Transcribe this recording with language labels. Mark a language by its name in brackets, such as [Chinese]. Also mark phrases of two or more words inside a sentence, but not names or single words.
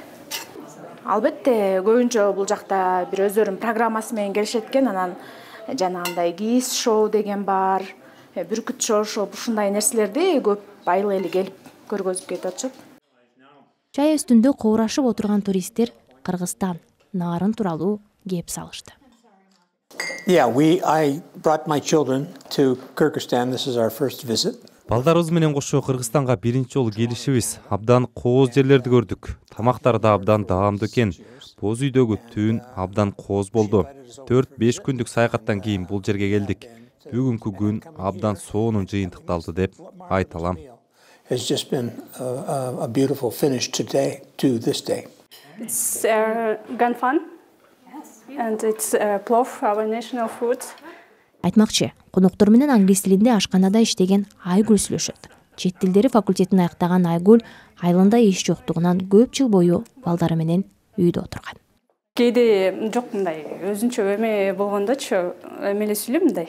[Kyrgyz] Албетте, көбүнчө бул жакта бир өздөрүнүн программасы менен келишет экен. Анан жанагындай кийиз шоу деген бар, бүркүт шоу, ушундай нерселерди көп айыл эли келип көргөзүп кетип атышат. Чай үстүндө коурашып отурган туристтер Кыргызстан, нарын тууралуу кеп салышты. [English] I brought my children to Kyrgyzstan. This is our first visit. [Kyrgyz] Балдарыбыз менен кошо Кыргызстанга биринчи жолу келишибиз. Абдан кооз жерлерди көрдүк. Тамактар да абдан даамдуу экен. Боз үйдөгү түн абдан кооз болду. 4-5 күндүк саякаттан кийин бул жерге келдик. Бүгүнкү күн абдан сонун жыйынтыкталды деп айта алам. [English] It's just been a beautiful finish today to this day. It's gone fun, and it's plov, our national food. [Kyrgyz] Айтмакчы, коноктор менен англис тилинде ашканада иштеген Айгүл сүйлөшөт. Чет тилдери факультетин аяктаган Айгүл айылында эч жоктугунан көп жыл бою балдары менен үйдө отурган. Кээде жок мындай өзүнчө эме болгондочу эмеле сүйлөйм мындай.